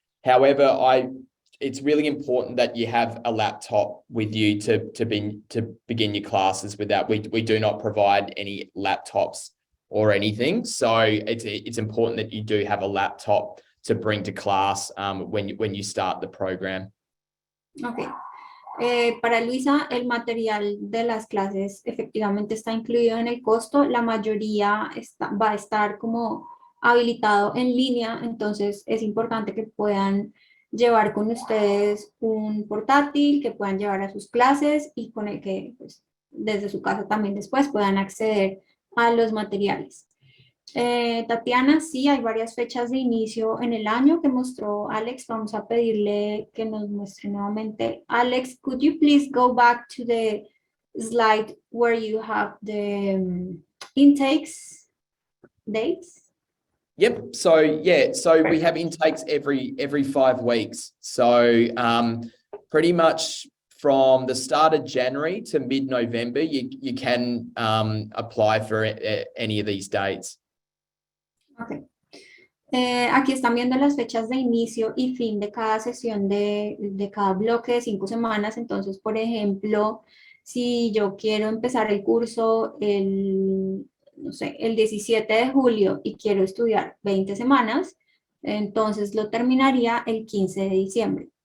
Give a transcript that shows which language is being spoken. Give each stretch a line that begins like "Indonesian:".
English: However, it's really important that you have a laptop with you to begin your classes with that. We do not provide any laptops or anything, so it's important that you do have a laptop to bring to class when you start the program. Okay.
Spanish: Para Luisa, el material de las clases efectivamente está incluido en el costo. La mayoría va a estar como habilitado en línea, entonces es importante que puedan llevar con ustedes un portátil, que puedan llevar a sus clases y con el que pues, desde su casa también después puedan acceder a los materiales. Tatiana, sí, hay varias fechas de inicio en el año que mostró Alex. Vamos a pedirle que nos muestre nuevamente.
English: Alex, could you please go back to the slide where you have the intakes dates? Yep. So yeah, so we have intakes every 5 weeks. So pretty much from the start of January to mid-November, you can apply for any of these dates. Okay.
Spanish: Aquí están viendo las fechas de inicio y fin de cada sesión de cada bloque de 5 semanas. Entonces, por ejemplo, si yo quiero empezar el curso no sé, el 17 de julio y quiero estudiar 20 semanas, entonces lo terminaría el 15 de diciembre.